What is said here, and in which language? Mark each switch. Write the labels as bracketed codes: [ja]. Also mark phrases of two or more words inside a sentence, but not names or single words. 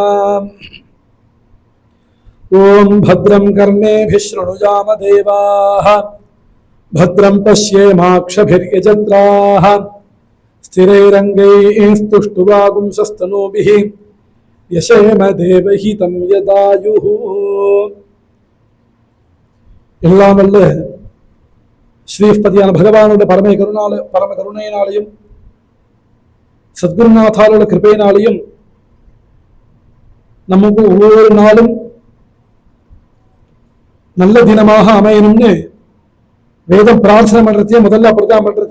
[sa] ओम भद्रं कर्णेभिः शृणुयाम देवाः, भद्रं पश्येमाक्षभिर्यजत्राः, स्थिरैरङ्गैस्तुष्टुवागुंसस्तनूभिः, यशेम देवहितं यदायुः। [ta] எல்லாம் வல்ல ஸ்ரீஸ்பதியான பகவானோட பரம கருணையினாலையும் சத்குருநாதாரோட கிருபையினாலையும் நமக்கு ஒவ்வொரு நாளும் நல்ல தினமாக அமையணும்னு வேதம் பிரார்த்தனை பண்றதையே முதல்ல அப்படிதான் பண்றது.